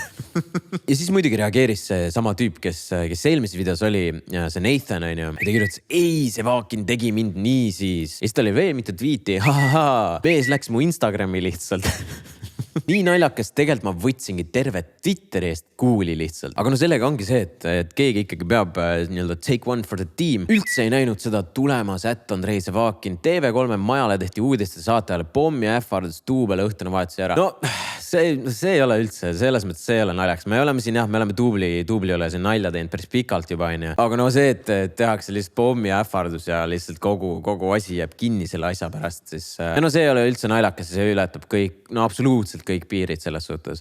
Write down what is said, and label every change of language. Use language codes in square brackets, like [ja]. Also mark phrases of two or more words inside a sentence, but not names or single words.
[et] Ja siis muidugi reageeris see sama tüüp, kes eelmises videos oli, see Nathan, on ju. Ta kirjutas, ei, Sevakin tegi mind nii siis. Ja siis ta oli veel mitu tweeti. Mees läks mu Instagrami lihtsalt. Nii naljakas, tegelikult ma võtsingi terve Twitteri eest kuuli lihtsalt. Aga no sellega ongi see, et keegi ikkagi peab [en] take one for the team. [et] Üldse ei näinud seda tulemas Andrei Sevakin. TV3 majale tehti uudiste saatajale pommi ähvardus duubel õhtune vahetuse ära. No see ei ole üldse, selles mõttes see ei ole naljaks. Me oleme siin me oleme duubli ole siin nalja teinud päris pikalt juba, on ju. Aga no see, et tehakse lihtsalt pommi ähvardus ja lihtsalt kogu asi jääb kinni selle asja pärast, siis no see ei ole üldse naljakas ja see ületab kõik, no absoluutselt kõik piirid selles suhtes.